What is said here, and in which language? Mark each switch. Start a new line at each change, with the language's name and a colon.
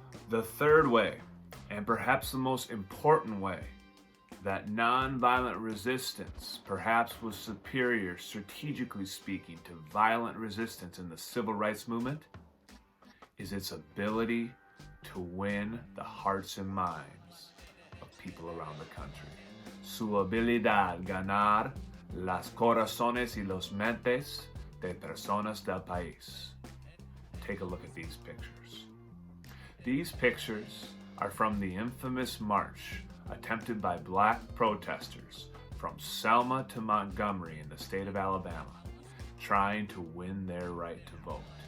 English: The third way, and perhaps the most important way, that nonviolent resistance perhaps was superior, strategically speaking, to violent resistance in the civil rights movement, is its ability to win the hearts and minds of people around the country.
Spanish: Su habilidad ganar las corazones y los mentes de personas del país.
English: Take a look at these pictures. These pictures are from the infamous march attempted by black protesters from Selma to Montgomery in the state of Alabama, trying to win their right to vote.